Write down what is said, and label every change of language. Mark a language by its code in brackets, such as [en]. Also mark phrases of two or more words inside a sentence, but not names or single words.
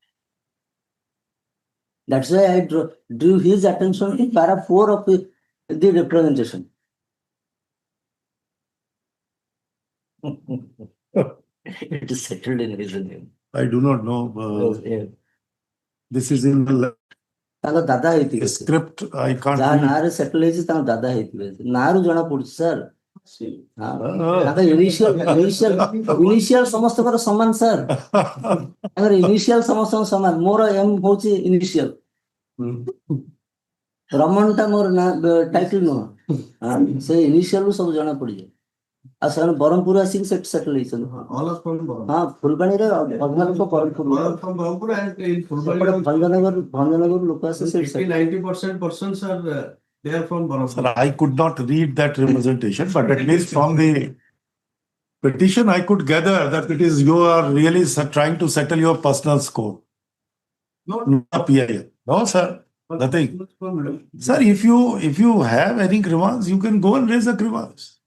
[en] That's why I drew his attention to para 4 of the representation. It is settled in his name. I do not know. This is in the [or] ତାଙ୍କ ଦାଦା ହେଇଥିବେ ସେ। [en] script. I can't [or] ଯାହା [en] read. [or] ନାଁରେ ସେଟଲ ହେଇଛି ତାଙ୍କ ଦାଦା ହେଇଥିବେ ନାଁରୁ ଜଣା ପଡୁଛି ସାର୍ ତାଙ୍କ ଇନିସିଆଲ ସମସ୍ତଙ୍କର ସମାନ ସାର୍ ତାଙ୍କର ଇନିସିଆଲ ସମସ୍ତଙ୍କ ସମାନ ମୋର ଏମ୍ ହଉଛି ଇନିସିଆଲ ରମନ ଟା ମୋର ଟାଇଟଲ ନୁହଁ ସେ ଇନିସିଆଲ ରୁ ସବୁ ଜଣା ପଡିଯାଏ ଆଉ ସେମାନେ ବ୍ରହ୍ମପୁର ଆସିକି ସେଠି ସେଟଲ ହେଇଛନ୍ତି [en] All are from Baram. [or] ହଁ ଫୁଲବାଣୀରେ ଅଧା ଲୋକ ବ୍ରହ୍ମପୁର [en] All are from Barampur and in [or] ସେପଟେ [en] Fulbani, [or] ଭଞ୍ଜନଗର ଲୋକ ଆସି ସେଠି [en] 80-90% persons are they are from Barampur. Sir, I could not read that representation, but at least from the petition, I could gather that it is you are really trying to settle your personal score. Not Not PIL. No, sir. Nothing. Sir, if you have any grievance, you can go and raise a grievance.